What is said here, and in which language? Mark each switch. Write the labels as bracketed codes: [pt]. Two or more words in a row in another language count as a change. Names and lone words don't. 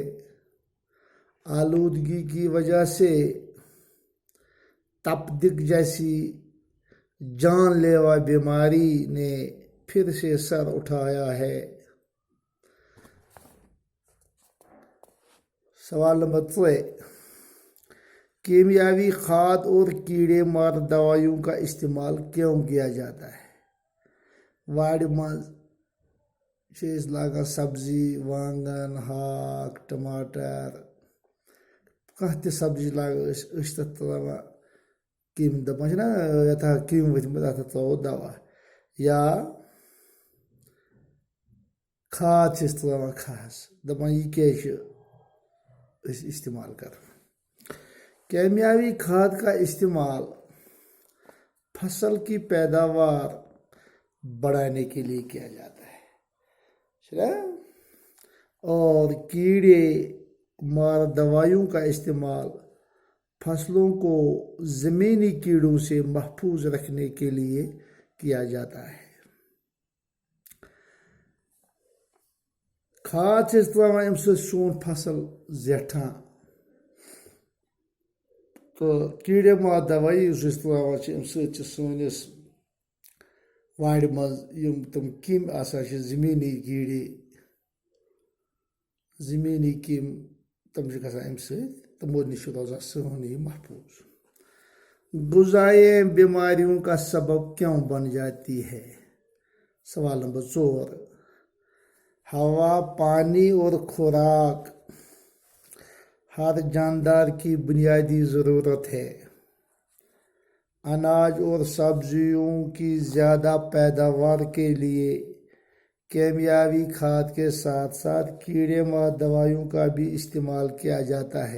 [ur] آلودگی کی وجہ سے تپدق جیسی جان لیوا بیماری نے پھر سے سر اٹھایا ہے۔ سوال نمبر 3 کیمیاوی کھاد اور کیڑے مار دوائیوں کا استعمال کیوں کیا جاتا ہے؟ [ks] وارِ مز لاگان سبزی وانگن ہاک ٹماٹر کانٛہہ تہِ سبزی لاگان تتھ تراوان کیم دپان نا یتھ کیم ؤتھمٕژ اتھ تراوو دوا، یا کھاد چھِ تراوان کھہس دپان یہ کیٛازِ چھِ أسۍ استعمال کران۔ [ur] کیمیاوی کھاد کا استعمال فصل کی پیداوار بڑھانے کے لیے کیا جاتا ہے اور کیڑے مار دوائیوں کا استعمال فصلوں کو زمینی کیڑوں سے محفوظ رکھنے کے لیے کیا جاتا ہے۔ [ks] کھاد چھِ تراوان امہِ سۭتۍ سون فصل زیٹھان، تو کیڑے مار دوائی یُس أسۍ تراوان چھِ امہِ سۭتۍ چھِ سٲنِس وارِ منٛز یِم تِم کیٚمۍ آسان چھِ زٔمیٖنی کیڑے زٔمیٖنی کیٚمۍ تِم چھِ گژھان امہِ سۭتۍ تِمو نِش چھِ روزان سون یہِ محفوظ۔ [ur] غذائیے بیماریوں کا سبب کیوں بن جاتی ہے؟ سوال نمبر 4 ہوا، پانی اور خوراک ہر جاندار کی بنیادی ضرورت ہے۔ اناج اور سبزیوں کی زیادہ پیداوار کے لیے کیمیاوی کھاد کے ساتھ ساتھ کیڑے مار دوائیوں کا بھی استعمال کیا جاتا ہے۔